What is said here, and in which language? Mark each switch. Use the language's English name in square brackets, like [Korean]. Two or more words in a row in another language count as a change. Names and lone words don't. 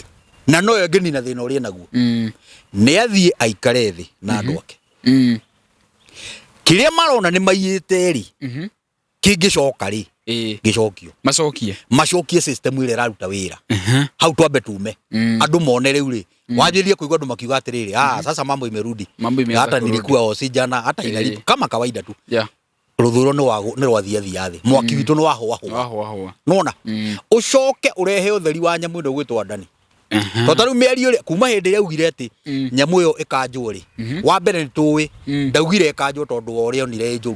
[Kikuyu] Na no ngĩnina thĩna ũrĩa naguo nĩ athiĩ aikare thĩ na andũ ake kĩrĩa marona nĩ maiyĩte rĩ kĩngĩcoka rĩ gĩcokio macokie system ĩrĩa ĩraruta wĩra hau twambe tume andũ mone rĩu rĩ wajĩrie kũigua andũ makiuga atĩrĩrĩ [Swahili] sasa mambo imerudi hata nilikuwa osijana hata inalipa kama kawaida tu. [Kikuyu] Rũthũro nĩ rwathiathia thĩ mwaki witũ nĩ wahũa nona ũcoke ũrehe ũtheri wa nyamũ ĩno gwĩtwo Adani. Tondũ rĩu mĩario rĩ kuma hĩndĩ ĩrĩa augire atĩ nyamũ ĩyo ĩkanjwo rĩ wa mbere nĩ tũĩ ndaugire ĩkanjwo tondũ wa ũrĩa onire njũru